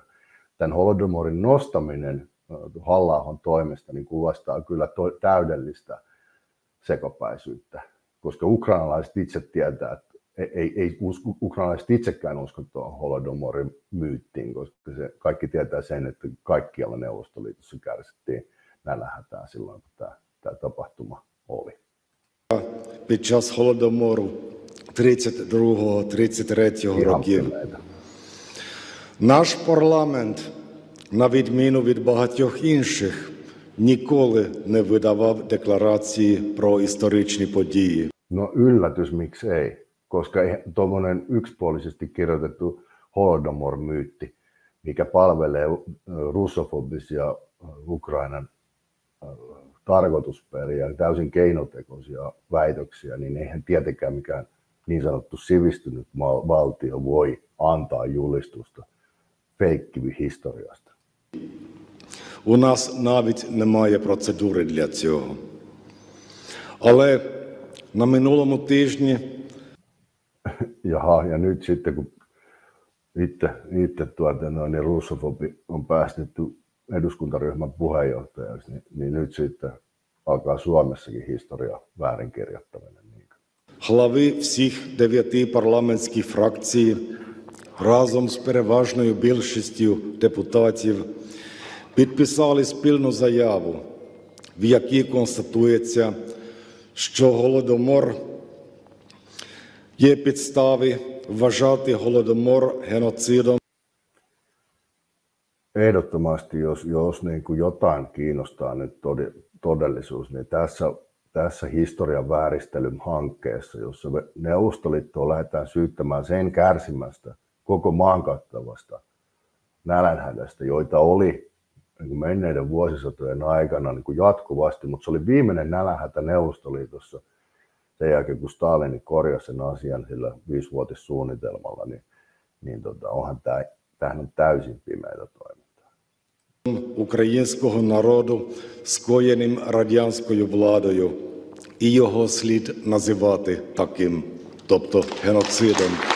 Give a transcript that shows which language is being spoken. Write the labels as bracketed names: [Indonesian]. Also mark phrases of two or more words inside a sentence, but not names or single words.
[Finnish] Tämän Holodomorin nostaminen Halla-ahon toimesta niin kuvastaa kyllä täydellistä sekopäisyyttä, koska ukrainalaiset itse tietää, että ei ukrainalaiset itsekään usko tuohon Holodomorin myyttiin, koska kaikki tietää sen, että kaikkialla Neuvostoliitossa kärsittiin nälänhätää silloin, kun tämä tapahtuma oli. [Ukrainian] Під час Голодомору 32-33 років. Наш парламент, на відміну від багатьох інших, ніколи не видавав декларації про історичні події. [Finnish] No yllätys, miksi ei, koska tuommoinen yksipuolisesti kirjoitettu Holodomor-myytti, mikä palvelee russofobisia Ukrainan tarkoitusperiä ja täysin keinotekoisia väitöksiä, niin eihän tietenkään mikään niin sanottu sivistynyt valtio voi antaa julistusta feikkihistoriasta. [Ukrainian] У нас навіть немає процедури для цього. Але на минулому тижні [Finnish] Jaha, ja nyt sitten kun itse niin russofobi on päästetty eduskuntaryhmän puheenjohtajaksi, niin nyt sitten alkaa Suomessakin historia väärinkirjoittaminen. [Ukrainian] Глави всіх 9 парламентських фракцій разом з переважною більшістю депутатів підписали спільну заяву, в якій констатується, що Голодомор є підстави вважати Голодомор геноцидом. [Finnish] Ehdottomasti, jos niin kuin jotain kiinnostaa nyt todellisuus, niin tässä historian vääristelyn hankkeessa, jossa Neuvostoliittoa lähdetään syyttämään sen kärsimästä koko maan kattavasta nälänhädästä, joita oli niin kuin menneiden vuosisatojen aikana niin kuin jatkuvasti, mutta se oli viimeinen nälänhätä Neuvostoliitossa sen jälkeen, kun Stalin korjasi sen asian sillä 5-vuotissuunnitelmalla, niin onhan tämähän on täysin pimeätä toimintaa. [Ukrainian] Українського народу, скоєним радянською владою, і його слід називати таким, тобто геноцидом.